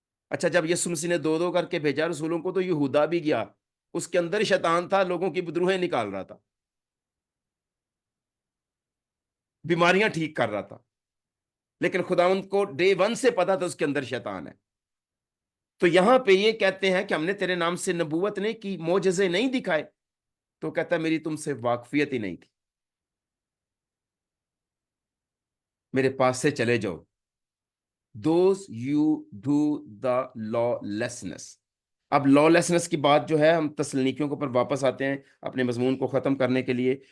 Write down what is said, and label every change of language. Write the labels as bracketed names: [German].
[Urdu] اچھا، جب یسوع مسیح نے 2 کر کے بھیجا رسولوں کو، تو یہودا بھی گیا، اس کے اندر شیطان تھا، لوگوں کی بدروہیں نکال رہا تھا، بیماریاں ٹھیک کر رہا تھا، لیکن خداوند کو ڈے 1 سے پتا تھا اس کے اندر شیطان ہے. تو یہاں پہ یہ کہتے ہیں کہ ہم نے تیرے نام سے نبوت نہیں کی، معجزے نہیں دکھائے، تو کہتا ہے میری تم سے واقفیت ہی نہیں تھی، میرے پاس سے چلے جاؤ. [English] Those you do the lawlessness. [Urdu] اب لا لیسنس کی بات جو ہے، ہم تسلنیکیوں کے اوپر واپس آتے ہیں اپنے مضمون کو ختم کرنے کے لیے.